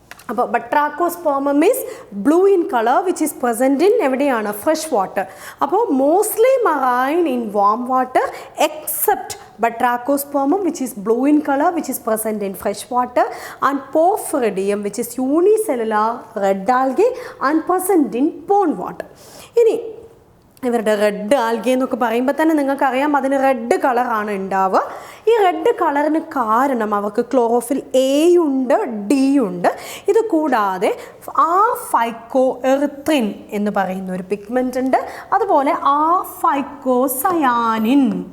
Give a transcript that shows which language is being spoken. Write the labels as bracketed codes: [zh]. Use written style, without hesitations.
[en] അപ്പോൾ Batrachospermum is blue in colour which is present in [ml] എവിടെയാണ്, [en] Fresh water. അപ്പോൾ mostly marine in warm water except Batrachospermum which is blue in color, which is present in fresh water, and Porphyridium which is unicellular red algae and present in pond water. [ml] ഇനി ഇവരുടെ red algae എന്നൊക്കെ പറയുമ്പോൾ തന്നെ നിങ്ങൾക്കറിയാം അതിന് red കളറാണ് ഉണ്ടാവുക. ഈ റെഡ് കളറിന് കാരണം അവർക്ക് ക്ലോറോഫിൽ എ ഉണ്ട്, ഡി ഉണ്ട്. ഇത് കൂടാതെ ഫൈക്കോഎറിത്രിൻ എന്ന് പറയുന്ന ഒരു പിഗ്മെൻ്റ് ഉണ്ട്. അതുപോലെ ഫൈക്കോസയാനിൻ